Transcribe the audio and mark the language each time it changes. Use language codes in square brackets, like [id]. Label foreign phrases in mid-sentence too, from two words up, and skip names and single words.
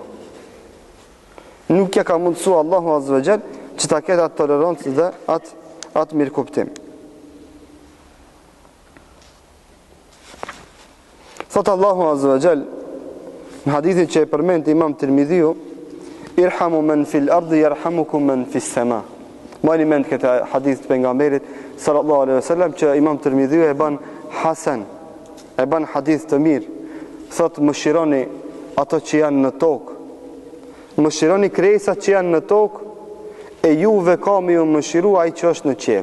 [sq] Nuk ja ka mundësu Allahu [ar] عز وجل [sq] që ta ketë atë tolerancë dhe atë mirëkuptim. Thot Allahu [ar] عز وجل [sq] në hadithin që e përmend Imam Tirmidhiu, [ar] ارحموا من في الأرض يرحمكم من في السماء. [sq] Mani mend këtë hadith të pejgamberit [ar] صلى الله عليه وسلم [sq] që Imam Tirmidhiu e bën hasan, e bën hadith të mirë. Thot mëshironi ato që janë në tokë, mëshironi krijesat që janë në tokë, e juve ka me ju mëshiru ai që është në qiell.